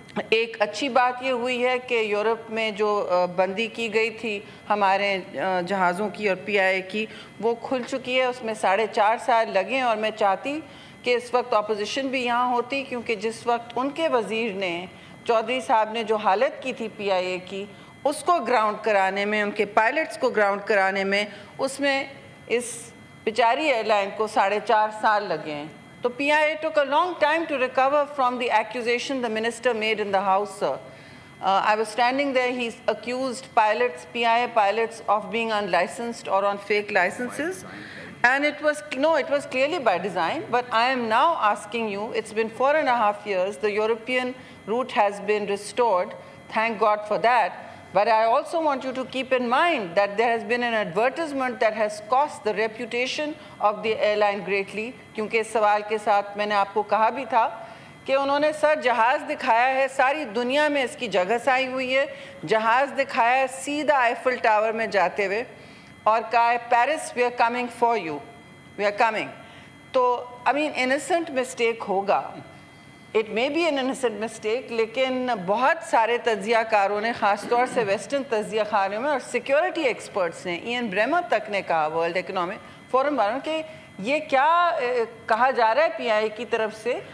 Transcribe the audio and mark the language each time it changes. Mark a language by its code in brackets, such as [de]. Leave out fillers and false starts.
[ur] ایک اچھی بات یہ ہوئی ہے کہ یورپ میں جو بندی کی گئی تھی ہمارے جہازوں کی اور پی آئی اے کی وہ کھل چکی ہے. اس میں 4.5 سال لگے اور میں چاہتی کہ اس وقت اپوزیشن بھی یہاں ہوتی کیونکہ جس وقت ان کے وزیر نے چودھری صاحب نے جو حالت کی تھی پی آئی اے کی اس کو گراؤنڈ کرانے میں ان کے پائلٹس کو گراؤنڈ کرانے میں اس میں اس بیچاری ایئر لائن کو 4.5 سال لگے ہیں. [en] So PIA took a long time to recover from the accusation the minister made in the House, sir. I was standing there, he accused pilots, PIA pilots of being unlicensed or on fake licenses. And it was clearly by design, but I am now asking you, it's been 4.5 years, the European route has been restored, thank God for that. But I also want you to keep in mind that there has been an advertisement that has cost the reputation of the airline greatly. [ur] کیونکہ اس سوال کے ساتھ میں نے آپ کو کہا بھی تھا کہ انہوں نے سر جہاز دکھایا ہے ساری دنیا میں اس کی جگہ سائی ہوئی ہے. جہاز دکھایا ہے سیدھا آئیفل ٹاور میں جاتے ہوئے اور کہا ہے Paris [en] We are coming for you, we are coming. [ur] تو [en] I mean innocent mistake [ur] ہوگا, [en] it may be an innocent mistake, [ur] لیکن بہت سارے تجزیہ کاروں نے خاص طور سے ویسٹرن تجزیہ کاروں میں اور سیکیورٹی ایکسپرٹس نے ایئن بریمر تک نے کہا ورلڈ اکنامک فورم والوں کہ یہ کیا کہا جا رہا ہے پی آئی کی طرف سے.